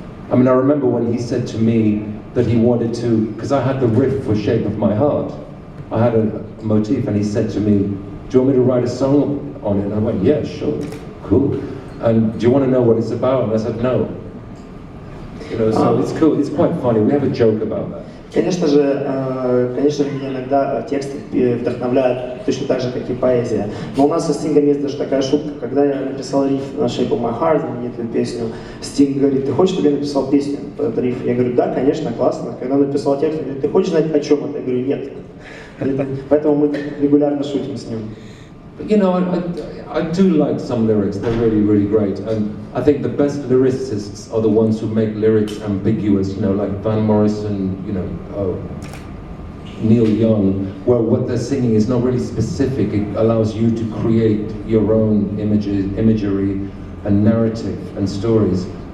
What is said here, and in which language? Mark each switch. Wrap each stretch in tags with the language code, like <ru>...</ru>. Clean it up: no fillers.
<en>I mean, I remember when he said to me that he wanted to, because I had the riff for "Shape of My Heart." I had a motif, and he said to me, "Do you want me to write a song on it?" And I went, "Yeah, sure, cool." And do you want to know what it's about? And I said, no. You know, so it's cool. It's quite funny. We have a joke about that.</en> <ru>Конечно же, меня иногда тексты вдохновляют точно так же, как и поэзия. Но у нас со Стингом есть даже такая шутка, когда я написал риф на Shape of My Heart, знаменитую песню, Стинг говорит, ты хочешь, чтобы я написал песню по этому рифу? Я говорю, да, конечно, классно. Когда он написал текст, он говорит, ты хочешь знать, о чем это? Я говорю, нет. Поэтому мы регулярно шутим с ним.</ru> <en>But, you know, I do like some lyrics. They're really, really great. And I think the best lyricists are the ones who make lyrics ambiguous, you know, like Van Morrison, you know, Neil Young, where what they're singing is not really specific. It allows you to create your own imagery and narrative and stories.</en>